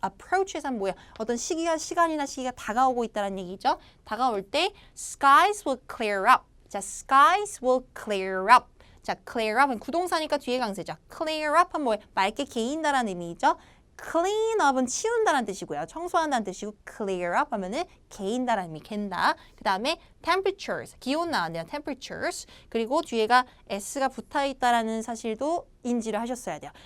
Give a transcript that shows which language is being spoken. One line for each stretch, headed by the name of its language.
Korean: approaches은 뭐예요? 어떤 시간이나 시기가 다가오고 있다는 얘기죠. 다가올 때
English: skies will clear up. 자, skies will clear up.
Korean: 자, clear up은 구동사니까 뒤에 강세죠. clear up은 뭐예요? 맑게 개인다라는 의미죠. clean up은 치운다라는 뜻이고요. 청소한다는 뜻이고 clear up 하면은 개인다라는 의미, 갠다. 그 다음에 temperatures, 기온 나왔네요.
English: temperatures.
Korean: 그리고 뒤에가 s가 붙어있다라는 사실도 인지를 하셨어야 돼요.